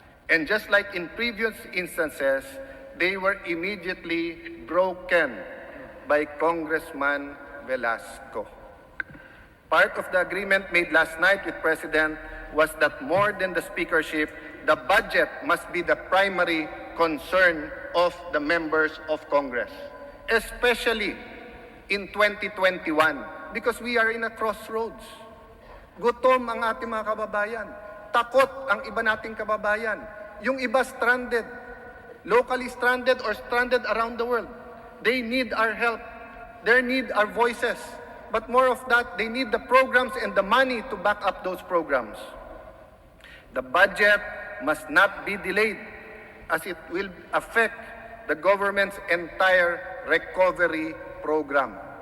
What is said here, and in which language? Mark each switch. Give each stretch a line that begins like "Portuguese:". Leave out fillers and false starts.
English: And just like in previous instances, they were immediately broken by Congressman Velasco. Part of the agreement made last night with President was that more than the speakership, the budget must be the primary concern of the members of Congress, especially in 2021, because we are in a crossroads.
Filipino: Gutom ang ating mga kababayan. Takot ang iba nating kababayan.
English: Yung iba stranded, locally stranded or stranded around the world. They need our help. They need our voices. But more of that, they need the programs and the money to back up those programs. The budget must not be delayed as it will affect the government's entire recovery program.